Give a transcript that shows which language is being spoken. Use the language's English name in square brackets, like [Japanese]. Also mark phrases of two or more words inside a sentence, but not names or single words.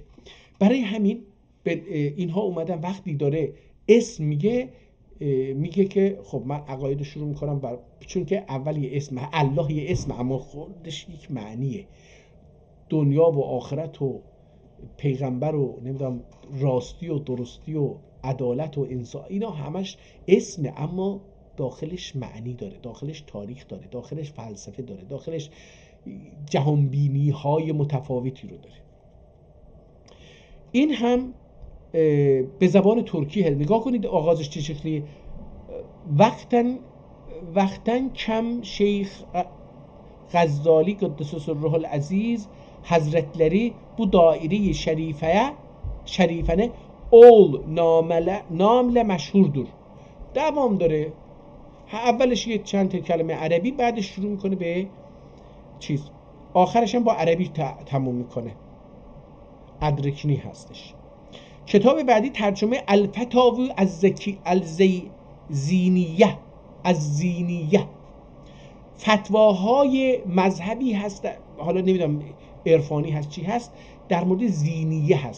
[Persian] برای همین اینها اومدن وقتی داره اسم میگه که خب من عقاید شروع میکنم چون که اول یه اسم، الله یه اسم اما خودش یک معنیه، دنیا و آخرت و پیغمبر و نمیدونم راستی و درستی و عدالت و انصاف، اینا همش اسمه اما داخلش معنی داره، داخلش تاریخ داره، داخلش فلسفه داره، داخلش جهانبینی های متفاوتی رو داره. این هم به زبان ترکی هست. نگاه کنید آغازش چه شکلی، وقتن کم شیخ غزالی [Arabic] قدس سره العزیز [Ottoman Turkish] Hazretleri bu daire-i şerifene ol namle meşhurdur. [Persian] دوام داره، اولش یه چند تا کلمه عربی، بعدش شروع میکنه به چیز، آخرش هم با عربی تموم میکنه. ادرکنی هستش. کتاب بعدی ترجمه الفتاوی از زینیه، فتواهای مذهبی هست، حالا نمیدونم عرفانی هست چی هست، در مورد زینیه هست.